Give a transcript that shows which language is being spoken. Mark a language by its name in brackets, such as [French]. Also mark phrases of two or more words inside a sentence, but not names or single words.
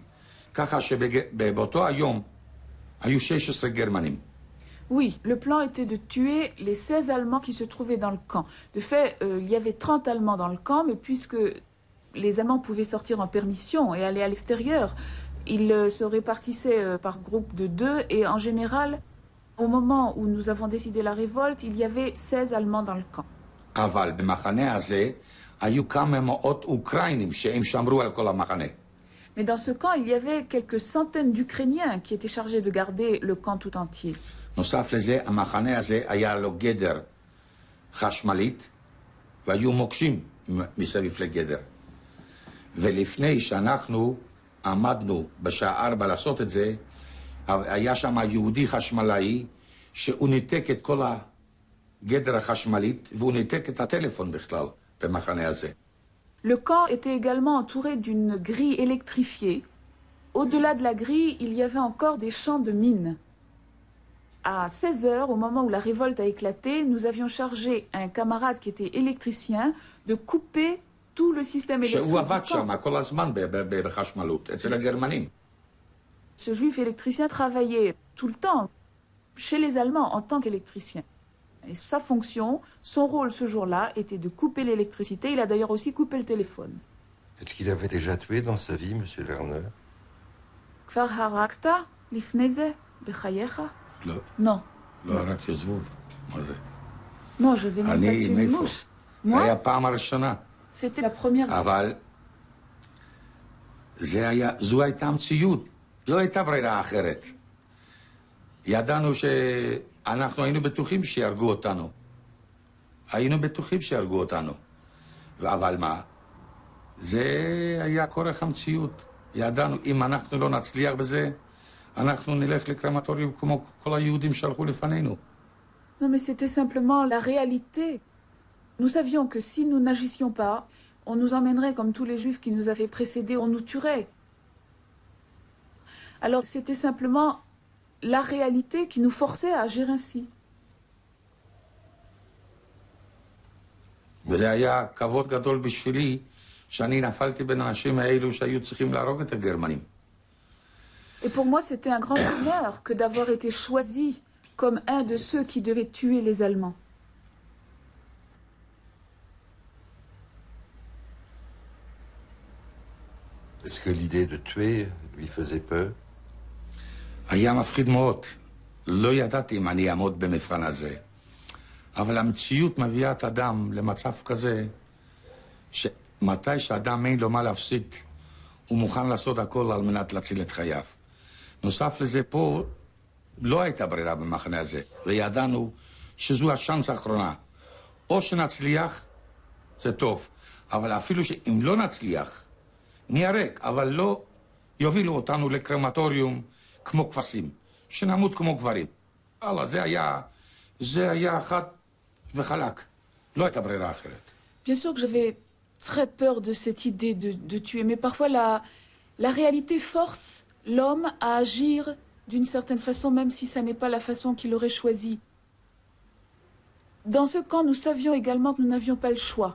[Hebrew] ככה שבאותו היום היו 16 גרמנים. [French] Oui, le plan était de tuer les 16 Allemands qui se trouvaient dans le camp. De fait, il y avait 30 Allemands dans le camp, mais puisque les Allemands pouvaient sortir en permission et aller à l'extérieur, ils se répartissaient par groupe de 2 et en général, au moment où nous avons décidé la révolte, il y avait 16 Allemands dans le camp. [Hebrew] אבל במחנה הזה היו כמה מאות אוקראינים שהם שמרו על כל המחנה. [French] Mais dans ce camp, il y avait quelques centaines d'Ukrainiens qui étaient chargés de garder le camp tout entier. [Hebrew] נוסף לזה, המחנה הזה היה לו גדר חשמלית, והיו מוקשים מסביב לגדר. ולפני שאנחנו עמדנו בשעה 4 לעשות את זה, היה שם יהודי חשמלאי, שהוא ניתק את כל הגדר החשמלית, והוא ניתק את הטלפון בכלל במחנה הזה. [French] Le camp était également entouré d'une grille électrifiée. Au-delà de la grille, il y avait encore des champs de mines. À 16 heures, au moment où la révolte a éclaté, nous avions chargé un camarade qui était électricien de couper tout le système électrique [Hebrew] שהוא [French] du [Hebrew] עבד [French] camp. [Hebrew] שם כל הזמן בחשמלות, אצל הגרמנים. [French] Ce juif électricien travaillait tout le temps chez les Allemands en tant qu'électricien. Et sa fonction, son rôle ce jour-là, était de couper l'électricité. Il a d'ailleurs aussi coupé le téléphone. Est-ce qu'il avait déjà tué dans sa vie, monsieur Lerner? [Hebrew] כבר הרגת לפני זה בחייך? לא, [French] Non. [Hebrew] לא הרגתי זבוב. מה זה? [French] Non, je vais même pas [Hebrew] אני, [French] tuer une [Hebrew] מאיפה? [French] mouche. [Hebrew] זה [French] Moi, [Hebrew] היה פעם הראשונה. [French] c'était la première. [Hebrew] אבל זו הייתה המציאות, לא הייתה ברירה אחרת. ידענו שאנחנו היינו בטוחים שיהרגו אותנו. היינו בטוחים שיהרגו אותנו. אבל מה? זה היה כורח המציאות. ידענו, אם אנחנו לא נצליח בזה, אנחנו נלך לקרמטוריום כמו כל היהודים שהלכו לפנינו. [French] Non, mais c'était simplement la réalité. Nous savions que si nous n'agissions pas, on nous emmènerait comme tous les juifs qui nous avaient précédés, on nous tuerait. Alors c'était simplement la réalité qui nous forçait à agir ainsi. [Hebrew] וזה היה כבוד גדול בשבילי, שאני נפלתי בין האנשים האלו שהיו צריכים להרוג את הגרמנים. [French] Et pour moi, c'était un grand honneur que d'avoir été choisi comme un de ceux qui devaient tuer les Allemands. Est-ce que l'idée de tuer lui faisait peur? [Hebrew] היה מפחיד מאוד. לא ידעתי אם אני אעמוד במבחן הזה. אבל המציאות מביאה את אדם למצב כזה, שמתי שאדם אין לו מה להפסיד, הוא מוכן לעשות הכל על מנת להציל את חייו. נוסף לזה, פה לא הייתה ברירה במחנה הזה, וידענו שזו השאנס האחרונה. או שנצליח, זה טוב, אבל אפילו שאם לא נצליח, נהרג, אבל לא יובילו אותנו לקרמטוריום כמו כבשים, שנמות כמו גברים. אללה, זה היה חד וחלק. לא הייתה ברירה אחרת. [French] Bien sûr que j'avais très peur de cette idée de tuer, mais parfois la réalité force l'homme à agir d'une certaine façon, même si ça n'est pas la façon qu'il aurait choisie. Dans ce camp, nous savions également que nous n'avions pas le choix.